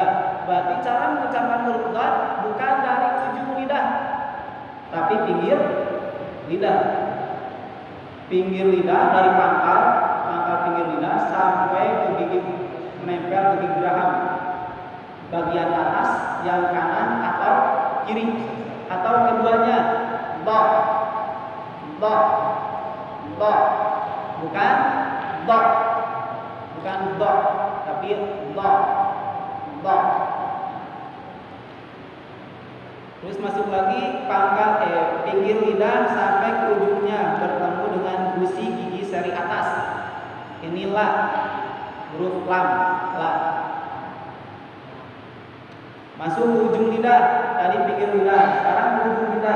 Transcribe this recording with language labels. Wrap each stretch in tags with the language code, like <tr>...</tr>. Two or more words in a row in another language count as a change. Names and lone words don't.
<id>Berarti cara mengucapkan huruf do bukan dari ujung lidah, tapi pinggir lidah. Pinggir lidah dari pangkal pinggir lidah sampai ke gigi, menempel ke gigi geraham bagian atas yang kanan atau kiri atau keduanya. Do, do, do. Bukan do, bukan do, tapi do, do. Terus masuk lagi pangkal pinggir lidah sampai ke ujungnya bertemu dengan gusi gigi seri atas. Ini la, huruf lam, la. Masuk ke ujung lidah, tadi pinggir lidah, sekarang ke ujung lidah.</id>